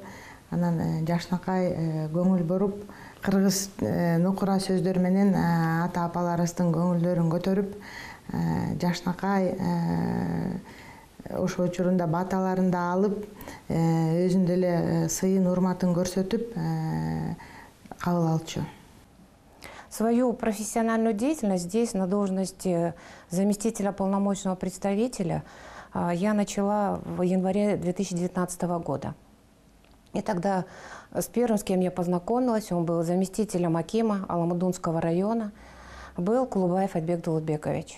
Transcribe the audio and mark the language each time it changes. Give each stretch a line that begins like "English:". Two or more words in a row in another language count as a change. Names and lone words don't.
Kyrgyz: Анан жашынакай көңүл буруп, кыргыз нукура сөздөр менен ата-апаларыбыздын көңүлдөрүн көтөрүп, жашынакай ошол учурунда баталарын да алып, өзүн деле сыйын урматын көрсөтүп кабыл алчу.
Russian: Свою профессиональную деятельность здесь, на должности заместителя полномочного представителя, я начала в январе 2019 года. И тогда с первым, с кем я познакомилась, он был заместителем акима Аламудунского района, был Кулубаев Айбек Дөөлөтбекович.